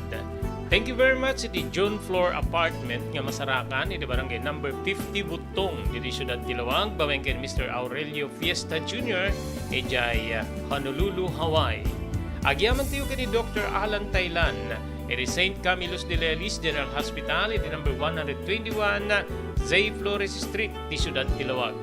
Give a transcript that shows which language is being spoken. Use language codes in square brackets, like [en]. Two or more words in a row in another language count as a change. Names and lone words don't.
[en] Thank you very much [ilo] iti John Floor Apartment nga masarakan iti barangay number 50 Butong diti Syudad Tilawag bawengken Mr. Aurelio Fiesta Jr. ijay Honolulu, Hawaii. Agyaman Teo kini Dr. Alan Taylan iti St. Camillus de Lelis General Hospital iti number 121 Zay Flores Street di Syudad Tilawag.